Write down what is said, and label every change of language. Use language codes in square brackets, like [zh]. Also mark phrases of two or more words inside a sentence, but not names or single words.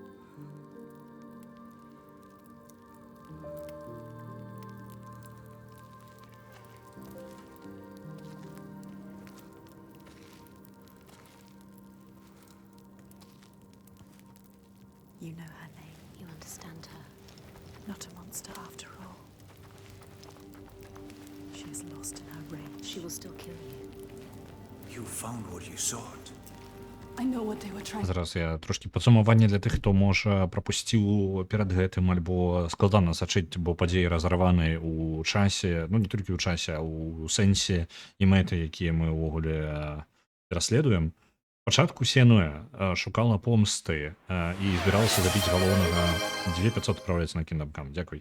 [en] You know her name. You understand her. Not a monster after all. She is lost in her rage. She will still kill you. You found what you sought. I know what they were trying. [be] Зараз я трошки падсумаванне для тых, хто можа прапусціў перад гэтым альбо складана сачыць, бо падзеі разарваны ў часе, ну не толькі ў часе, а ў сэнсе і мэты, якія мы ўвогуле пераследуем. Пачатку Сенуэ шукала помсты і збіралася забіць галоўнага 2500 адпраўляецца на Kingdom Come. Дзякуй.